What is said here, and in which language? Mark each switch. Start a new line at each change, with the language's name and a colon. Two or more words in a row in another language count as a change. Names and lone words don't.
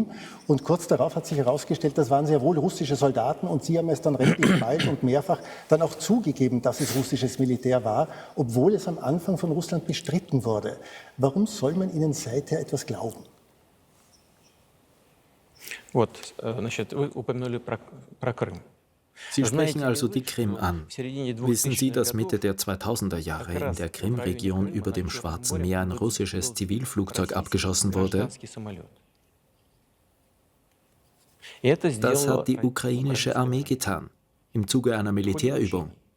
German: Und kurz darauf hat sich herausgestellt, das waren sehr wohl russische Soldaten und sie haben es dann relativ bald und mehrfach dann auch zugegeben, dass es russisches Militär war, obwohl es am Anfang von Russland bestritten wurde. Warum soll man ihnen seither etwas glauben?
Russian: Вот, значит, вы упомянули про Крым.
German: Sie sprechen also die Krim an. Wissen Sie, dass Mitte der 2000er Jahre in der Krim-Region über dem Schwarzen Meer ein russisches Zivilflugzeug abgeschossen wurde? Das hat die ukrainische Armee getan, im Zuge einer Militärübung.